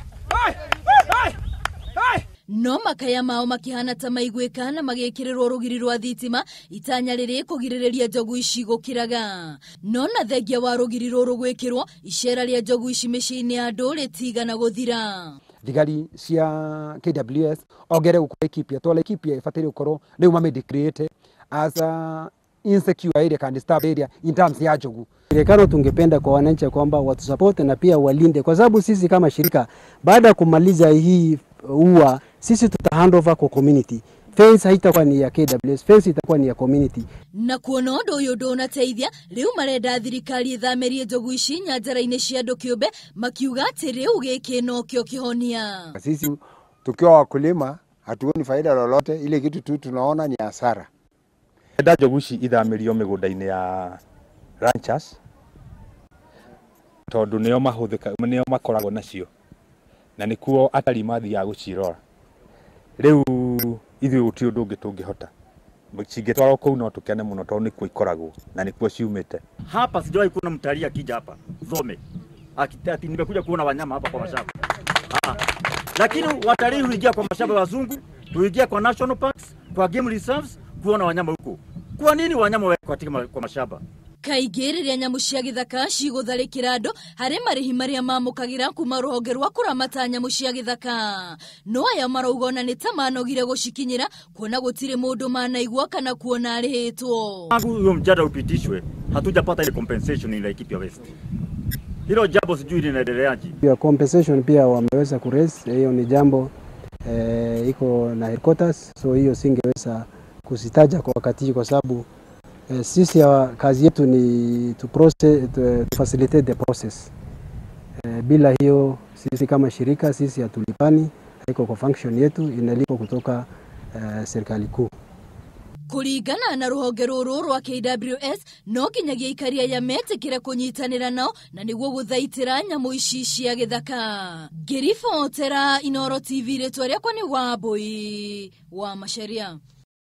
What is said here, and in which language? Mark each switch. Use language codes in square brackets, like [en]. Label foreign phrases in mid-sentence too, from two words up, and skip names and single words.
[ki] No makaya mao makihana ta maigwika na magikirwo rugiri rwa thitima itanya riri kugiriria njogu ici gukiraga. No na thengia wa rugiri ruru gwikirwo icera ria njogu ici miciini ya andu ritigana guthira. Thigari cia KWS ogere gukora Laikipia to Laikipia ifatiri ukoro riu mamedecreate [en] as a insecure area can disturb area in terms [ki] ya njogu. [sw] Serikali tungependa kwa wananchi kwamba watu support na pia walinde, kwa sababu sisi kama shirika baada ya kumaliza hii ua sisi tuta [en] hand over [sw] kwa community. Fence haitakuwa ni ya KWS, fence itakuwa ni ya community. [ki] Na kuona undu uyu ndunateithia, riu marenda thirikari ithamerie njogu ici nyanjara-ini cia andu kiumbe, makiuga ati riu giki no kio kihonia. [sw] Sisi tukiwa wakulima hatuoni faida lolote, ile kitu tu tunaona ni hasara. [ki] Enda njogu ici ithamerio migunda-ini ya ranchers tondu nio mahuthika nio makoragwo nacio na nikuo atari mathiaga gucirora. Riu ithuĩ gũtirĩ ũndũ ũngĩ tũngĩhota. Cingĩtwarwo kũu no tũkene mũno tondũ nĩkuo ikoragwo na nĩkuo ciumĩte. [sw] Hapa sijawahi kuona mtalii akija hapa Thome akitati nimekuja kuona wanyama hapa kwa mashamba. Lakini watalii huingia kwa mashamba wazungu, huingia kwa [en] national parks, [sw] kwa [en] game reserves [sw] kuona wanyama huko. Kwa nini wanyama wako katika kwa mashamba? [ki] Kaingĩ rĩrĩa nyamu cia gĩthaka cigũtharĩkĩra andũ harĩ marĩhi marĩa mamũkagĩra kuma rũhonge rwa kũramata nyamu cia gĩthaka. No aya marauga ona nĩ ta manogire gũcikinyĩra kuona gũtirĩ mũndũ manaigua kana kuona arĩhĩtwo. [sw] Huyo mjadala upitishwe, hatujapata ile [en] compensation in Laikipia West. [sw] Hilo jambo sijui linaendeleaje. Pia compensation pia wameweza kuraise, hiyo ni jambo iko na headquarters, so hiyo singeweza kusitaja kwa wakati kwa sababu sisi kazi yetu ni [en] to facilitate the process. [sw] Bila hiyo sisi kama shirika sisi hatulipani, haiko kwa function yetu, inalipo kutoka serikali kuu. [ki] Kuringana na ruhonge ruru rwa KWS no nginyagia ikaria ya metikira kunyitanira nao na niguo guthaitira nyamu ici cia githaka. Ngiribotera Inooro TV ritwa riakwa ni Wambui wa Macharia.